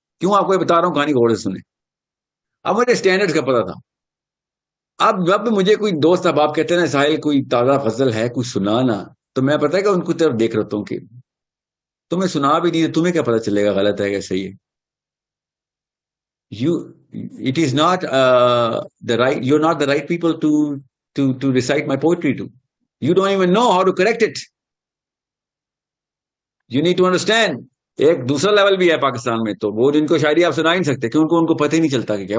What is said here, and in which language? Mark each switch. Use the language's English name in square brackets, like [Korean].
[Urdu] کیوں آپ کو یہ بتا رہا ہوں, کہانی غور سے سنیں. اب مجھے اسٹینڈرڈ کا پتا تھا. اب جب مجھے کوئی دوست احباب کہتے ہیں نا ساحل کوئی تازہ غزل ہے کوئی سنانا, تو میں پتہ ہے کہ ان کو طرف دیکھ رہتا ہوں کہ تمہیں سنا بھی نہیں, تمہیں کیا پتا چلے گا غلط ہے کہ صحیح ہے. [English] It is not the right, you're not the right people to recite my poetry to. You don't even know how to correct it. You need to understand. [Urdu] ایک دوسرا لیول بھی ہے پاکستان میں, تو وہ جن کو شاعری آپ سنا ہی نہیں سکتے, کیونکہ ان کو پتہ ہی نہیں چلتا کہ کیا.